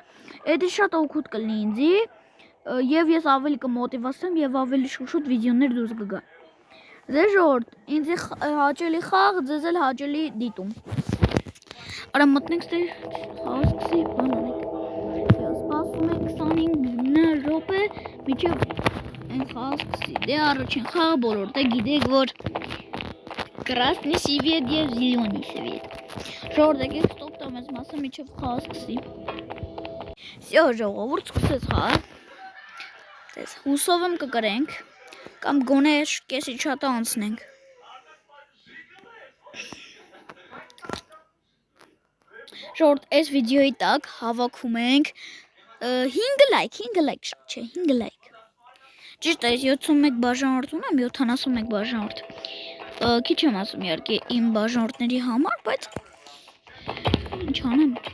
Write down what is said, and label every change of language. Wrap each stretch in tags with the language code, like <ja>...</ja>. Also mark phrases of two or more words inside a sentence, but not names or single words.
<hy>Էդի շատ օգուտ կլինի ինձի, և ես ավելի կմոտիվացնեմ և ավելի շուտ վիդեոներ դուրս կգա։ Ձեր ժողովուրդ, ինձ հաճելի խաղ, ձեզ էլ հաճելի դիտում։ Արա մտնենք ստեր խաղը սկսի բան անենք։ Սպասում ենք 25 րոպե, մինչև այն խաղը սկսի։ Դե առաջին խաղը բոլորդ է գիտեք, որ</hy> <ru>Красный свет</ru> <hy>և</hy> <ru>зеленый свет։</ru> <hy>Ժողովուրդ եկեք ստոպ տամ ես մասը, մինչև խաղը սկսի։ Всё, ժողովուրդ, սկսեց խաղը։ Դες հուսով եմ կկրենք։ Կամ գոնե կեսի չատը անցնենք։ Ժողովուրդ, այս վիդեոյի տակ հավաքում ենք 5 լայք շատ չէ, 5 լայք։ Ճիշտ է, 71 բաժանորդ ունեմ, 71 բաժանորդ։ Քիչ եմ ասում իհարկե իմ բաժանորդների համար, բայց ինչ անեմ։</hy>